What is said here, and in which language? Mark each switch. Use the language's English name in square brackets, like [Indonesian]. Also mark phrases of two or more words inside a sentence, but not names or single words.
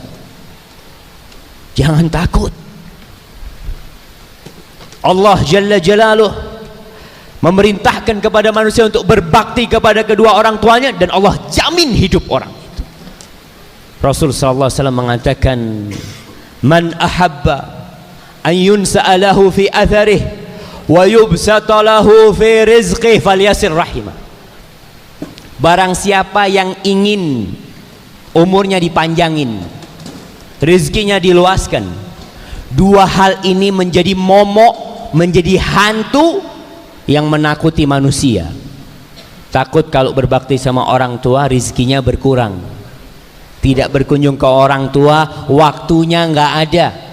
[Indonesian] Jangan takut. [Arabic] الله جل جلاله [Indonesian] memerintahkan kepada manusia untuk berbakti kepada kedua orang tuanya, dan Allah jamin hidup orang itu. Rasul [Arabic] صلى الله عليه وسلم [Indonesian] mengatakan, [Arabic] من أحب أن ينسأ له في أثره ويبسط له في رزقه فليصل رحمه. [Indonesian] Barang siapa yang ingin umurnya dipanjangin, rezekinya diluaskan, dua hal ini menjadi momok, menjadi hantu yang menakuti manusia. Takut kalau berbakti sama orang tua rezekinya berkurang, tidak berkunjung ke orang tua, waktunya nggak ada.